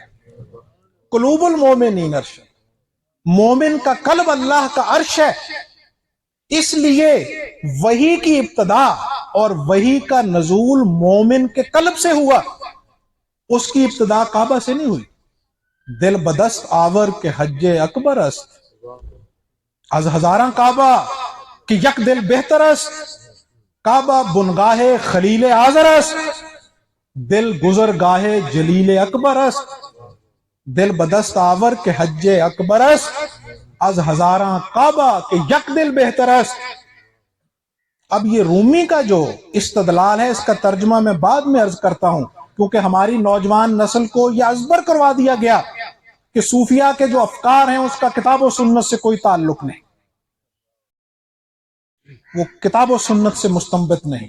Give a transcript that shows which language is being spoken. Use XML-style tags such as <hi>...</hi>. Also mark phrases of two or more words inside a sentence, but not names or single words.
<ar>قلوب المومنین عرش،</ar> <ur>مومن کا قلب اللہ کا عرش ہے۔ اس لیے وحی کی ابتدا اور وحی کا نزول مومن کے قلب سے ہوا، اس کی ابتدا کعبہ سے نہیں ہوئی۔</ur> <fa>دل بدست آور کے حج اکبر است، از ہزاراں کعبہ کہ یک دل بہتر است، کعبہ بنگاہ خلیل آزر است، دل گزرگاہ جلیل اکبر است۔ دل بدست آور کے حج اکبر است، از ہزاراں کعبہ کہ یک دل بہتر است۔</fa> <ur>اب یہ رومی کا جو استدلال ہے، اس کا ترجمہ میں بعد میں عرض کرتا ہوں، کیونکہ ہماری نوجوان نسل کو یہ ازبر کروا دیا گیا کہ صوفیہ کے جو افکار ہیں اس کا کتاب و سنت سے کوئی تعلق نہیں، وہ کتاب و سنت سے مستنبط نہیں۔</ur>